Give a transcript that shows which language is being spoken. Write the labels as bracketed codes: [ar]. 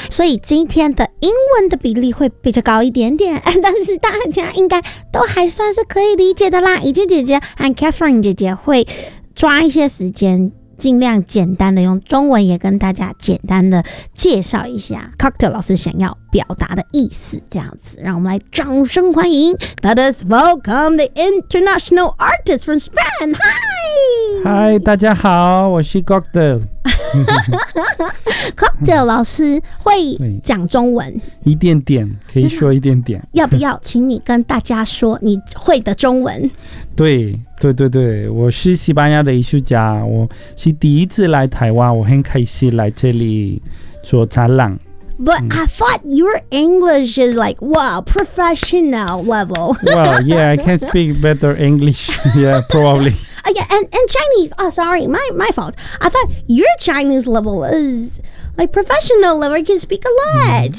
[zh] 所以今天的英文的比例会比较高一点点，但是大家应该都还算是可以理解的啦。怡君姐姐和 Catherine 姐姐会抓一些时间，尽量简单的用中文也跟大家简单的介绍一下 Cocktail 老师想要表达的意思，这样子。让我们来掌声欢迎 [en] Let us welcome the international artist from Spain. Hi! [zh] Hi, 大家好，我是 Cocktail. Cocktail 老师会讲中文一点点，可以说一点点。要不要请你跟大家说你会的中文？对对对对，我是西班牙的艺术家，我是第一次来台湾，我很开心来这里做展览。 [en] But I thought your English is like, wow, professional level. Well, yeah, I can speak better English. Yeah, probably. Yeah, and Chinese. Oh, sorry, my fault. I thought your Chinese level is like professional level. You can speak a lot.